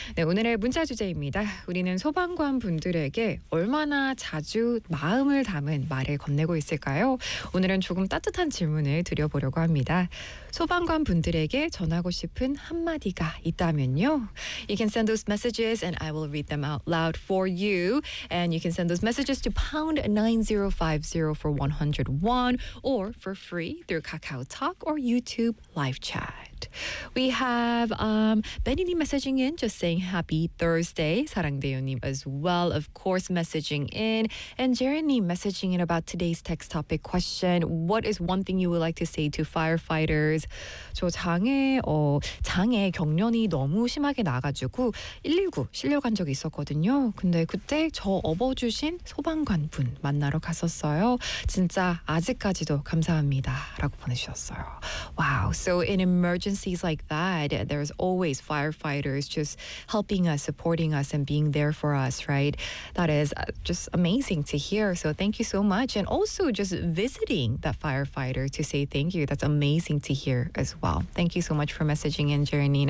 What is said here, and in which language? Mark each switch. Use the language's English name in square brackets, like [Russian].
[Korean] 네, 오늘의 문자 주제입니다. 우리는 소방관 분들에게 얼마나 자주 마음을 담은 말을 건네고 있을까요? 오늘은 조금 따뜻한 질문을 드려보려고 합니다. 소방관 분들에게 전하고 싶은 한마디가 있다면요? [English] You can send those messages, and I will read them out loud for you. And you can send those messages to #9050 for 101 or for free through Kakao Talk or YouTube live chat. We have Benny님 messaging in, just saying happy Thursday. 사랑대요님 as well, of course, messaging in. And Jeremy님 messaging in about today's text topic question. What is one thing you would like to say to firefighters? [Korean] 저 장애 경련이 너무 심하게 나가지고 119 실려간 적이 있었거든요. 근데 그때 저 업어주신 소방관분 만나러 갔었어요. 진짜 아직까지도 감사합니다. 라고 보내주셨어요. [English] Wow, so in emergencies like that, there's always firefighters just helping us, supporting us, and being there for us, right? That is just amazing to hear. So thank you so much. And also just visiting that firefighter to say thank you. That's amazing to hear as well. Thank you so much for messaging in, Jeranine.